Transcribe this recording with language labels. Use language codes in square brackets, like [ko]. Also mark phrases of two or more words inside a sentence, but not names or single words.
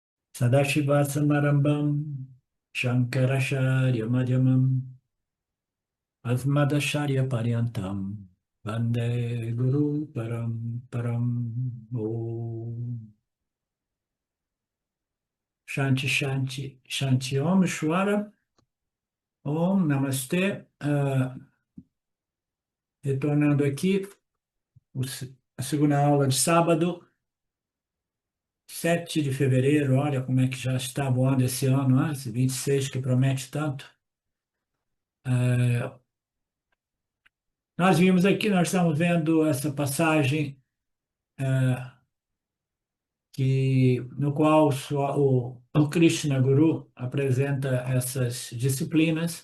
[sa] Sadashivasamarambam Shankaracharya Madhyamam Asmadacharya Paryantam Vande Guru Param Om Shanti Shanti Shanti Om Shwara Om Namastê. [pt] Retornando aqui, a segunda aula de sábado, 7 de fevereiro. Olha como é que já está voando esse ano, né? Esse 26 que promete tanto. É, Nós vimos aqui, nós estamos vendo essa passagem no qual o Krishna Guru apresenta essas disciplinas.